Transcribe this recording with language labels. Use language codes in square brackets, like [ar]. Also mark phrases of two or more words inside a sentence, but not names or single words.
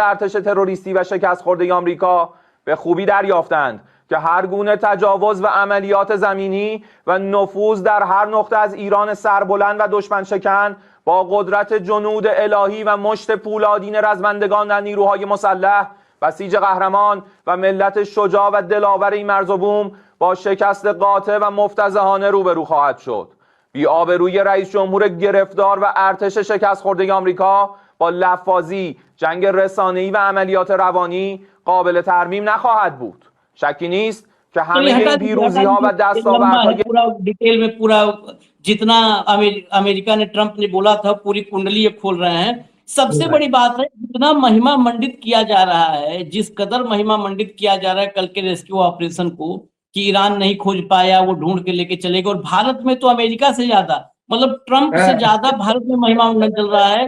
[fa] ارتش تروریستی و شکست خورده آمریکا به خوبی دریافتند که هر گونه تجاوز و عملیات زمینی و نفوذ در هر نقطه از ایران سربلند و دشمن شکن با قدرت جنود الهی و مشت پولادین رزمندگان در نیروهای مسلح، بسیج قهرمان و ملت شجاع و دلاور این مرز و بوم با شکست قاطع و مفتضحانه روبرو خواهد شد. بی‌آبرویی رئیس جمهور گرفتار و ارتش شکست خورده آمریکا با لفاظی، جنگ رسانه‌ای و عملیات روانی قابل ترمیم نخواهد بود. شکی نیست که همه این پیروزی‌ها و دستاوردهای [hi] पूरा डिटेल में पूरा जितना अमेरिका ने, ट्रंप ने बोला था, पूरी कुंडली ये खोल रहे हैं। सबसे बड़ी बात है, जितना महिमा मंडित किया जा रहा है, जिस कदर महिमा मंडित किया जा रहा है कल के [en] rescue operation [hi] को, कि ईरान नहीं खोज पाया, वो ढूंढ के लेके चलेगा, और भारत में तो अमेरिका से ज्यादा, मतलब ट्रंप से ज्यादा भारत में महिमा मंडन चल रहा है।